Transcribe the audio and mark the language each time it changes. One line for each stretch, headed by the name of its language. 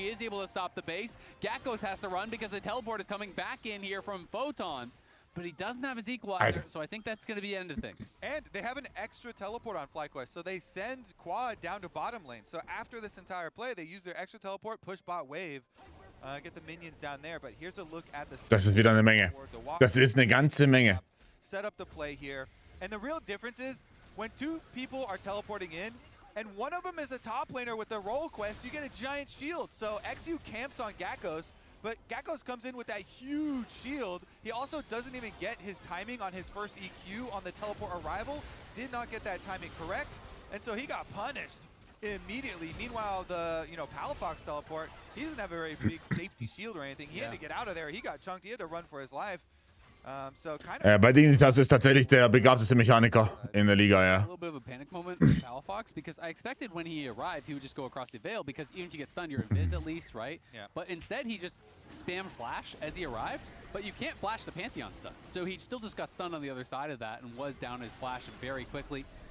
English: He is able to stop the base. Gakkos has to run because the teleport is coming back in here from Photon, but he doesn't have his equalizer, so I think that's going to be the end of things. And they have an extra teleport on FlyQuest, so they send Quad down to bottom lane. So after this entire play, they use their extra teleport, push bot wave, get the minions down there. But here's a look at the.
German: Das ist wieder eine Menge. Das ist eine ganze Menge.
English: Set up the play here, and the real difference is when two people are teleporting in, and one of them is a top laner with a roll quest, you get a giant shield. So XU camps on Gakkos, but Gakkos comes in with that huge shield. He also doesn't even get his timing on his first EQ on the teleport arrival. Did not get that timing correct, and so he got punished immediately. Meanwhile, the Palafox teleport, he doesn't have a very big safety shield or anything. He had to get out of there. He got chunked. He had to run for his life. So kind of.
German: Bei Dignitas ist tatsächlich der begabteste Mechaniker in der Liga, ja.
English: A little bit of a panic moment for Palafox, because I expected when he arrived he would just go across the veil, because even if you get stunned, you're invis at least, right? Yeah. But instead he just spammed flash as he arrived, but you can't flash the Pantheon stun. So he still just got stunned on the other side of that and was down his flash very quickly.